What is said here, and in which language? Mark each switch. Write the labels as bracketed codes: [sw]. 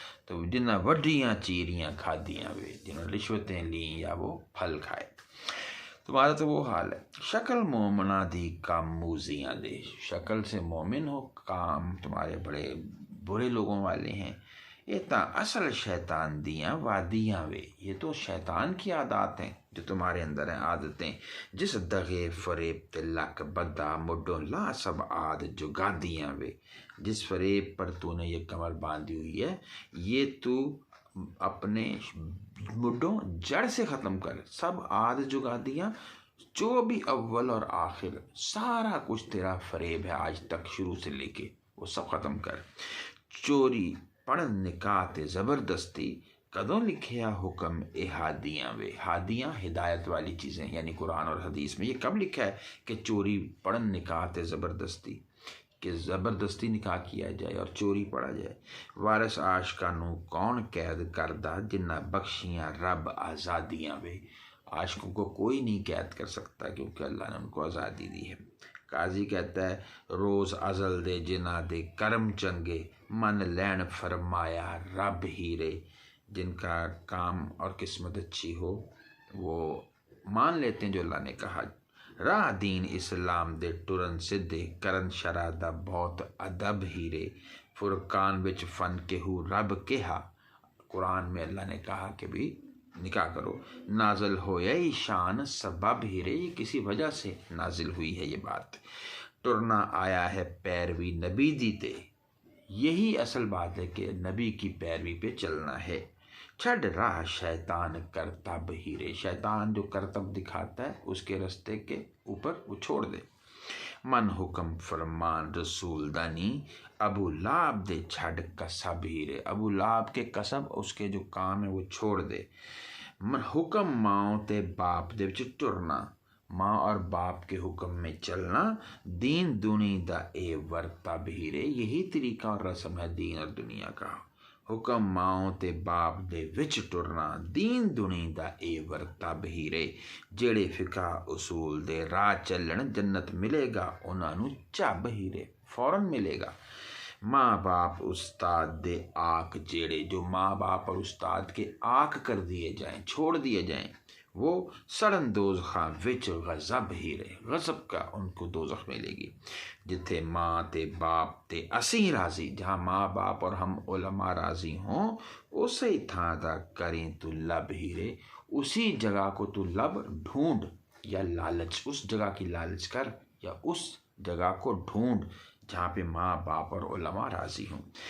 [pa] تو جنہیں وڈیاں چیریاں کھادیاں وے، [ur] جنہوں نے رشوتیں لیں یا وہ پھل کھائے. تمہارا تو وہ حال ہے. [pa] شکل مومنا دی کام موزیاں دے، [ur] شکل سے مومن ہو، کام تمہارے بڑے برے لوگوں والے ہیں. [pa] یہ تا اصل شیطان دیاں وادیاں وے، [ur] یہ تو شیطان کی عادات ہیں جو تمہارے اندر ہیں، عادتیں. [pa] جس دغے فریب تے لک بدا مڈوں لا سب عاد جگا دیاں وے. [ur] جس فریب پر تو نے یہ کمر باندھی ہوئی ہے، یہ تو اپنے مڈوں جڑ سے ختم کر. [pa] سب عاد جگا دیاں، [ur] جو بھی اول اور آخر سارا کچھ تیرا فریب ہے آج تک شروع سے لے کے، وہ سب ختم کر. [pa] چوری پڑھن نکاح زبردستی کدوں لکھیا حکم اے ہادیاں وے. [ur] ہادیاں ہدایت والی چیزیں، یعنی قرآن اور حدیث میں یہ کب لکھا ہے کہ [pa] چوری پڑھن نکاح زبردستی، [ur] کہ زبردستی نکاح کیا جائے اور چوری پڑھا جائے. [pa] وارث عاشقاں نوں کون قید کردہ، جنہ بخشیاں رب آزادیاں وے. [ur] عاشقوں کو کوئی نہیں قید کر سکتا کیونکہ اللہ نے ان کو آزادی دی ہے. قاضی کہتا ہے [pa] روز ازل دے جنہ دے کرم چنگے، من لین فرمایا رب ہیرے. [ur] جن کا کام اور قسمت اچھی ہو وہ مان لیتے ہیں جو اللہ نے کہا. [pa] راہ دین اسلام دے ٹرن سدھے، کرن شرع دا بہت ادب ہیرے. فرقان وچ فن کہو رب کہا، [ur] قرآن میں اللہ نے کہا کہ بھی نکاح کرو. [pa] نازل ہویا شان سبب ہیرے، [ur] یہ کسی وجہ سے نازل ہوئی ہے یہ بات. [pa] ٹرنا آیا ہے پیروی نبی دیتے، [ur] یہی اصل بات ہے کہ نبی کی پیروی پہ چلنا ہے. [pa] چھڈ راہ شیطان کرتب ہیرے، [ur] شیطان جو کرتب دکھاتا ہے اس کے رستے کے اوپر وہ چھوڑ دے. [pa] من حکم فرمان رسول دانی، ابو لہب دے چھڈ کسب ہیرے. [ur] ابو لہب کے کسب، اس کے جو کام ہے وہ چھوڑ دے. [pa] من حکم ماں تے باپ دے وچ ٹرنا، [ur] ماں اور باپ کے حکم میں چلنا. [pa] دین دنی دا اے ورتب ہیرے، [ur] یہی طریقہ اور رسم ہے دین اور دنیا کا. [pa] حکم ماں تے باپ دے وچ ٹرنا، دین دنی دا اے ورتب ہیرے. جڑے فقہ اصول دے راہ چلن، جنت ملے گا انہاں نوں چب ہیرے، [ur] فوراً ملے گا. [pa] ماں باپ استاد دے آنکھ جیڑے، [ur] جو ماں باپ اور استاد کے آنکھ کر دیے جائیں، چھوڑ دیے جائیں، [pa] وہ سڑن دوزخاں وچ غضب ہیرے. [ur] غضب کا ان کو دوزخ ملے گی. [pa] جتھے ماں تے باپ تے اسیں راضی، [ur] جہاں ماں باپ اور ہم علماء راضی ہوں، [pa] اسی تھاں دا کریں تو لب ہیرے. [ur] اسی جگہ کو تو لب ڈھونڈ، یا لالچ، اس جگہ کی لالچ کر یا اس جگہ کو ڈھونڈ جہاں پہ ماں باپ اور علماء راضی ہوں.